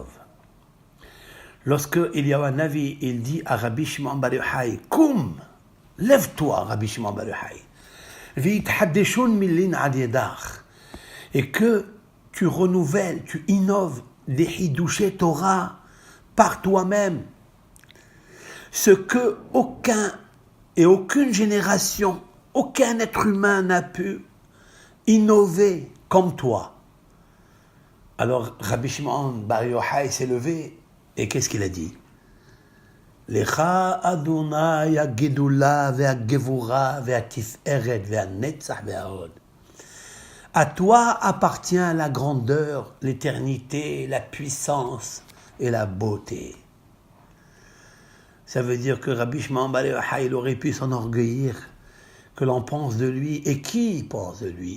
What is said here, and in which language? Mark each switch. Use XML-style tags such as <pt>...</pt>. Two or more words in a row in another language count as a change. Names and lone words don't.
<fr>Lorsque Eliyahu Hanavi, il dit à Rabbi Shimon bar Yochai, Koum, lève-toi, Rabbi Shimon bar Yochai,</fr> <arc>ויתחדשון מילין על ידך,</arc> <fr>et que tu renouvelles, tu innoves des</fr> <he>חידושי תורה</he> <fr>par toi-même, ce que aucun et aucune génération, aucun être humain n'a pu innover comme toi. Alors Rabbi Shimon bar Yochai s'est levé, et qu'est-ce qu'il a dit?</fr> <he>לך ה' הגדולה והגבורה והתפארת והנצח וההוד.</he> <fr>À toi appartient la grandeur, l'éternité, la puissance et la beauté. Ça veut dire que Rabbi Shimon bar Yochai, il aurait pu s'enorgueillir que l'on pense de lui. Et qui pense de lui?</fr>